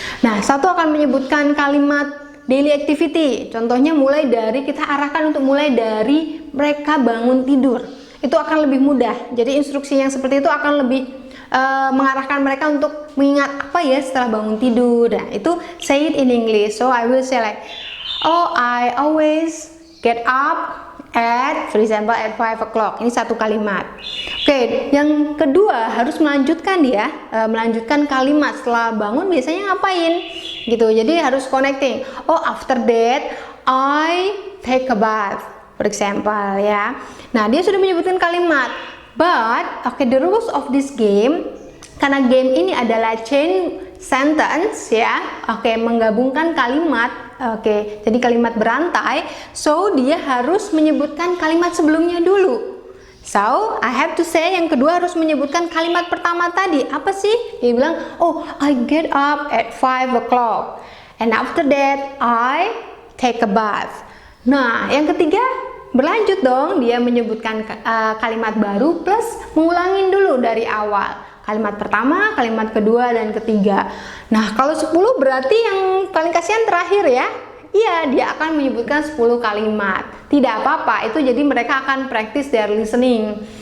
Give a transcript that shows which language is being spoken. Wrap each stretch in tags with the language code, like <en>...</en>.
<id>Nah, satu akan menyebutkan kalimat daily activity. Contohnya kita arahkan untuk mulai dari mereka bangun tidur. Itu akan lebih mudah. Jadi instruksi yang seperti itu akan lebih mengarahkan mereka untuk mengingat apa ya setelah bangun tidur. Nah, itu</id> <en>say it in English. So I will say like, oh, I always get up at, for example, at 5 o'clock.</en> <id>Ini satu kalimat. Oke, yang kedua harus melanjutkan dia, melanjutkan kalimat setelah bangun biasanya ngapain gitu. Jadi harus connecting.</id> <en>Oh, after that I take a bath, for example ya.</en> <id>Nah, dia sudah menyebutkan kalimat.</id> <en>But, okay, the rules of this game,</en> <id>karena game ini adalah chain sentence ya, oke, menggabungkan kalimat, oke, jadi kalimat berantai, so dia harus menyebutkan kalimat sebelumnya dulu.</id> <en>So, I have to say</en> <id>yang kedua harus menyebutkan kalimat pertama tadi. Apa sih? Dia bilang,</id> <en>oh, I get up at 5 o'clock. And after that, I take a bath.</en> <id>Nah, yang ketiga, berlanjut dong, dia menyebutkan kalimat baru plus mengulangin dulu dari awal. Kalimat pertama, kalimat kedua, dan ketiga. Nah, kalau 10 berarti yang paling kasihan terakhir ya. Iya, dia akan menyebutkan 10 kalimat. Tidak apa-apa, itu jadi mereka akan</id> <en>practice their listening.</en>